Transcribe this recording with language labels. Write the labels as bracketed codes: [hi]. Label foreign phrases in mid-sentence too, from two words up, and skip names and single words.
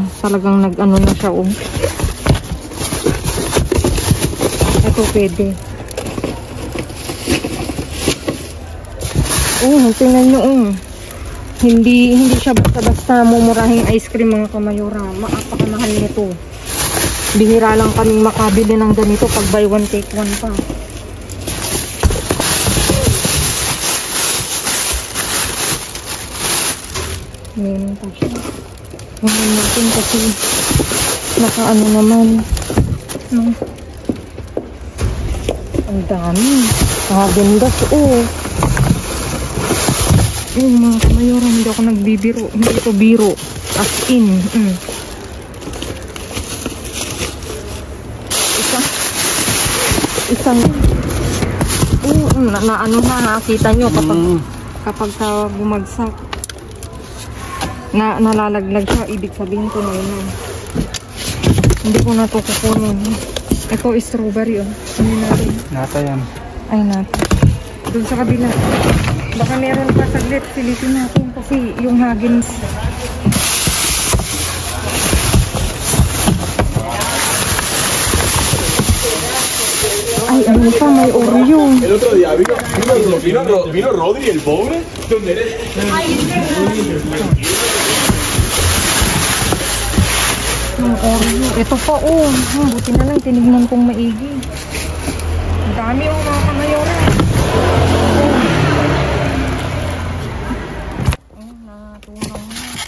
[tl] Talagang nag-ano na siya, Ito, pwede. Tingnan nyo, Hindi siya basta-basta mumurahing ice cream, mga kamayora. Mapakamahal nito. Bihira lang kaming makabili ng ganito pag [en] buy one take one [tl] pa. Ngayon pa siya. Ngayon natin kasi naka-ano naman. Ang dami. Haagen-Dazs, mga kamayora, hindi ako nagbibiro. Hindi ito biro. [en] As in. [tl] Isang ano na, nakita nyo kapag bumagsak. Nalalaglag siya, ibig sabihin ko na yun. Hindi ko na ito kukunin. Ito is strawberry, Ano natin? Nata yan. Ay, nata. Doon sa kabila. Baka meron pa saglit, silipin natin kasi yung Haagen-Dazs. Ay, ano pa, may Oreo. [es] El otro día vino Rodri, el pobre. ¿Dónde eres? [tl] Yung Oreo. Ito pa, buti na lang, tinignan kong maigi. Ang dami, mga kamayora. Natunaw na.